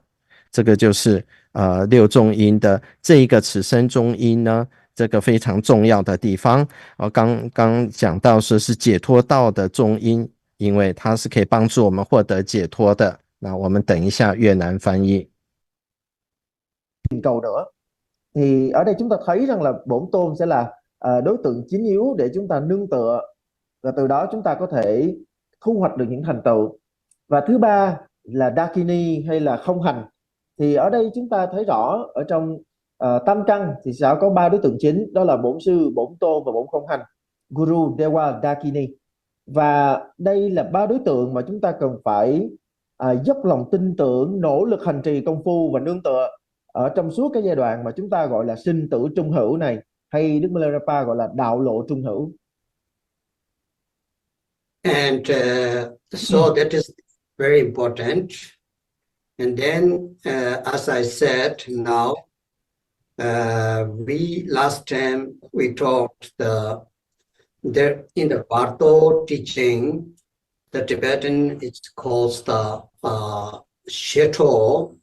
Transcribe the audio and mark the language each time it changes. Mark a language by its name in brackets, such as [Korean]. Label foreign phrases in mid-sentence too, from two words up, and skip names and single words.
[Chinese] 这个就是六中阴的这一个此生中阴呢，这个非常重要的地方。刚讲到说是解脱道的中阴，因为它是可以帮助我们获得解脱的。那我们等一下越南翻译。 [Vietnamese] cầu nữa. Thì ở đây chúng ta thấy rằng là bổn tôn sẽ là đối tượng chính yếu để chúng ta nương tựa, và từ đó chúng ta có thể thu hoạch được những thành tựu. Và thứ ba là Dakini hay là không hành. Thì ở đây chúng ta thấy rõ ở trong tam căn thì sẽ có 3 đối tượng chính, đó là bổn sư, bổn tôn và bổn không hành, Guru, Dewa, Dakini. Và đây là 3 đối tượng mà chúng ta cần phải dốc lòng tin tưởng, nỗ lực hành trì công phu và nương tựa ở trong suốt cái giai đoạn mà chúng ta gọi là sinh tử trung hữu này, hay Đức 密勒日巴 gọi là đạo lộ trung hữu. [English] And so that is very important. And then, as I said, now last time we talked in the Bardo teaching, the Tibetan it's called the Sheto.